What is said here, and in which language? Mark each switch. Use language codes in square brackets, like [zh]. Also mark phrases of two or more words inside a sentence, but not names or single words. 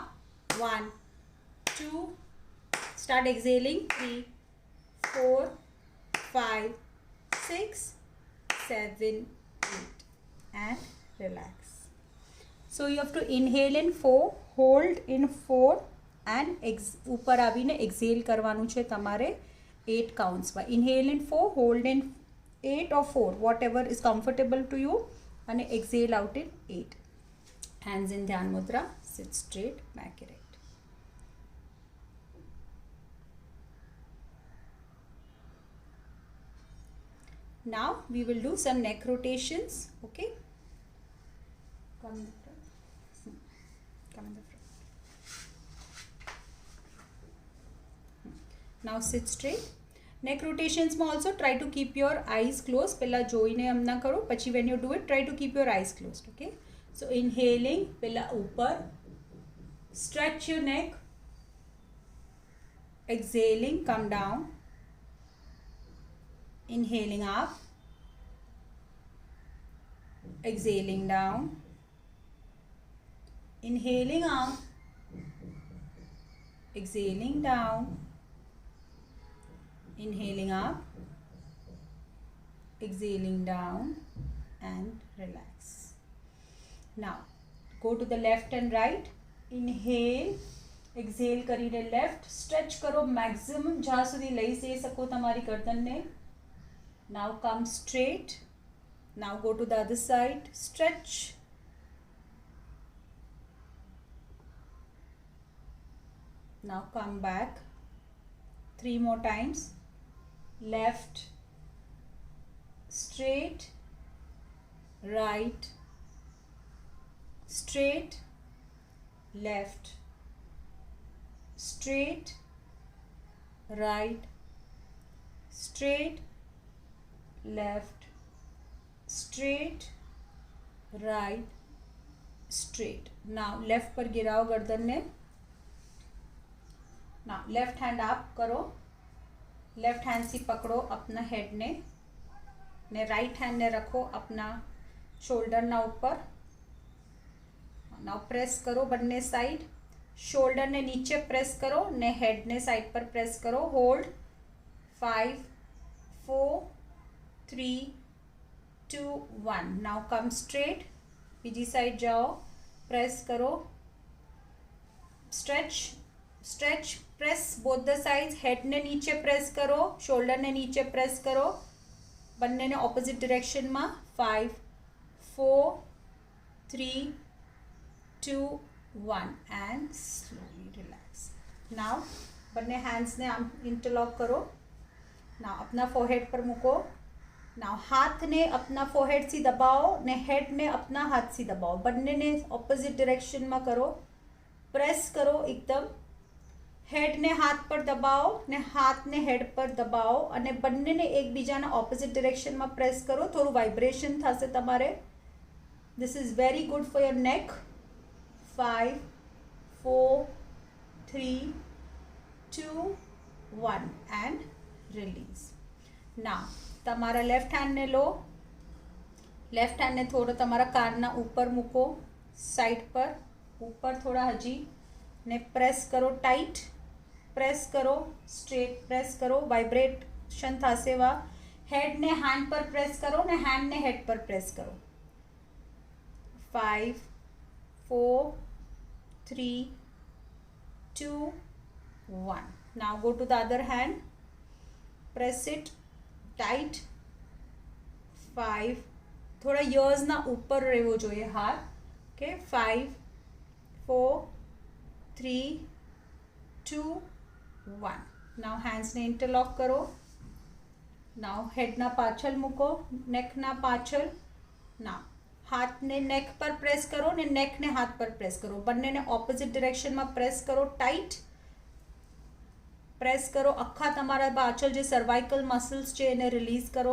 [en] 1 2. Start exhaling. 3 4 5 6 7 8. And relax. So you have to inhale in 4, hold in 4 and [gu] ઉપર આવીને [en] exhale [gu] કરવાનું છે તમારે [en] 8 counts में. Inhale in 4, hold in 8 or 4, whatever is comfortable to you, and exhale out in 8. Hands in Dhyan Mudra. Sit straight, back erect. Now we will do some neck rotations. Okay, come in the front. Come in the front. Now sit straight. neck rotationsમાં also try to keep your eyes close. [gu] પહેલાં જોઈને હમણાં કરો, પછી [en] when you do it try to keep your eyes close. okay, so inhaling, [gu] પહેલાં ઉપર, [en] stretch your neck, exhaling, come down, inhaling up, exhaling down, inhaling up, exhaling down, inhaling up, exhaling down, and relax. Now go to the left and right. Inhale, exhale [gu] કરીને [en] left stretch [gu] કરો મેક્સિમમ જ્યાં સુધી લઈ જઈ શકો તમારી ગરદનને. [en] Now come straight. Now go to the other side, stretch. now come back 3 more times. left, straight, right, straight, left, straight, right, straight, left, straight, right, straight. Now left [hi] पर गिराओ गर्दन ने. [en] Now left hand up [hi] करो, [en] left hand [hi] से पकड़ो अपना हेड ने [en] right hand [hi] ने रखो अपना शोल्डर ना ऊपर. [en] now press [hi] करो [gu] બંને સાઈડ. શોલ્ડર ને નીચે પ્રેસ કરો ને હેડ ને સાઈડ પર પ્રેસ કરો. [en] હોલ્ડ 5 4 3 2 1. now come straight. [gu] બીજી સાઈડ જાઓ, પ્રેસ કરો, સ્ટ્રેચ સ્ટ્રેચ, [en] press both the sides. [gu] હેડ ને નીચે પ્રેસ કરો, શોલ્ડર ને નીચે પ્રેસ કરો, બંનેને [en] opposite directionમાં. 5 4 3 2 1 and slowly relax. [gu] Now બંને હેન્ડ્સને આમ ઇન્ટરલોક કરો. નાવ अपना फोरहेड पर મૂકો. નાવ હાથને अपना फोरहेड થી દબાવો ને હેડને अपना હાથ થી દબાવો. બંનેને [en] opposite directionમાં [gu] કરો. પ્રેસ કરો એકદમ. હેડને હાથ પર દબાવો ને હાથને હેડ પર દબાવો અને બંનેને એકબીજાના [en] opposite directionમાં [gu] પ્રેસ કરો. થોડું વાઇબ્રેશન થશે તમારે. [en] This is very good for your neck. 5 4 3 2 1 and release. [gu] Now તમારા લેફ્ટ હેન્ડને લો. લેફ્ટ હેન્ડને થોડો તમારા કાનના ઉપર મૂકો, સાઈડ પર ઉપર થોડા હજી, ને પ્રેસ કરો ટાઈટ. પ્રેસ કરો સ્ટ્રેટ, પ્રેસ કરો, વાઇબ્રેશન થશે એવા. હેડને હેન્ડ પર પ્રેસ કરો ને હેન્ડને હેડ પર પ્રેસ કરો. [en] 5 4 3 2 1. Now go to the other hand, press it tight. 5, [gu] થોડા યર્સના ઉપર રહેવો જોઈએ હાથ. ઓકે, 5 4 3 2 1. [en] Now hands [gu] ને ઇન્ટરલોક કરો. Now હેડના પાછળ મૂકો, નેકના પાછળ. Now હાથને નેક પર પ્રેસ કરો ને નેકને હાથ પર પ્રેસ કરો. બંનેને [en] opposite directionમાં [gu] પ્રેસ કરો ટાઈટ. પ્રેસ કરો આખા તમારા પાછળ જે [en] cervical muscles [gu] છે એને રિલીઝ કરો.